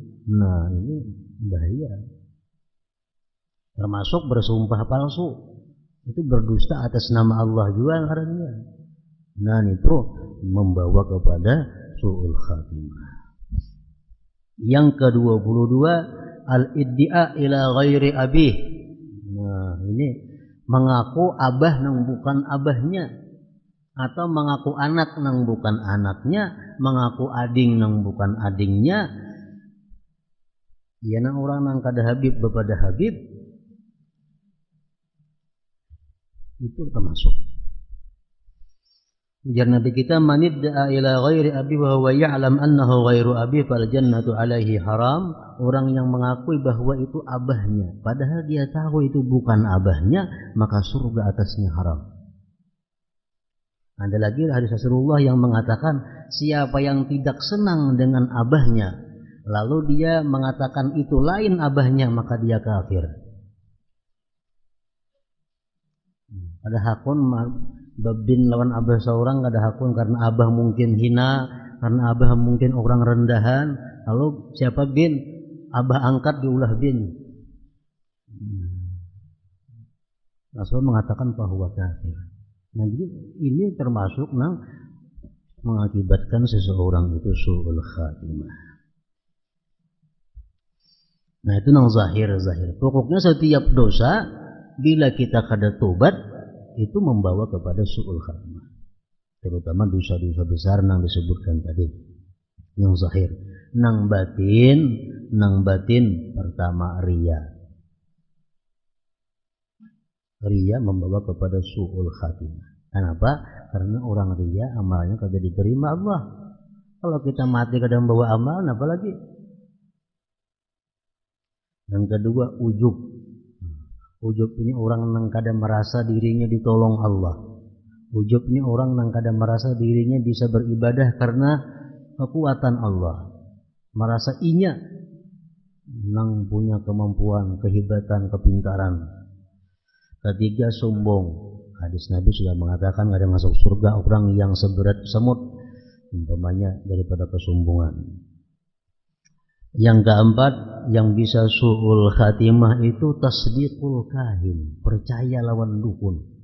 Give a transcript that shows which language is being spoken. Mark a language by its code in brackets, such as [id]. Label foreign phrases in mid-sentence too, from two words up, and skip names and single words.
[id] Nah, ini bahaya. Termasuk bersumpah palsu. Itu berdusta atas nama Allah juga karena. Nah, itu membawa kepada su'ul khatimah. Yang ke-22, [ar] الادعاء إلى غير أبيه. [bjn] Nah, ini mengaku abah nang bukan abahnya. Atau mengaku anak nang bukan anaknya, mengaku ading nang bukan adingnya. Ya nang orang nang kada habib bepada habib itu termasuk. Ujar Nabi kita [ar] من ادعى إلى غير أبيه وهو يعلم أنه غير أبيه فالجنة عليه حرام. [id] Orang yang mengakui bahwa itu abahnya padahal dia tahu itu bukan abahnya, maka surga atasnya haram. Ada lagi hadis Rasulullah yang mengatakan siapa yang tidak senang dengan abahnya lalu dia mengatakan itu lain abahnya maka dia kafir. [bjn] Ada hakun babin lawan abah seorang, ada hakun karena abah mungkin hina, karena abah mungkin orang rendahan. Lalu siapa bin? Abah angkat diulah bin. [id] Rasul mengatakan bahwa kafir. Nah, jadi ini termasuk mengakibatkan seseorang itu su'ul khatimah. Nah, itu zahir. Pokoknya setiap dosa bila kita kada tobat itu membawa kepada su'ul khatimah. Terutama dosa-dosa besar yang disebutkan tadi. Yang zahir. [bjn] Nang batin pertama riya. [id] Riya membawa kepada su'ul khatimah. Kenapa? Karena orang riya amalnya kada diterima Allah. Kalau kita mati kada membawa amal, apa lagi? Yang kedua, ujub. Ujub ini orang yang kada merasa dirinya ditolong Allah. Ujub ini orang yang kada merasa dirinya bisa beribadah karena kekuatan Allah. [bjn] Merasa inya nang punya kemampuan, kehebatan, kepintaran. [id] Ketiga, sombong. Hadis Nabi sudah mengatakan ada masuk surga orang yang seberat semut, umpamanya daripada kesombongan. Yang keempat, yang bisa su'ul khatimah itu [ar] تصديق الكاهن, [id] percaya lawan dukun.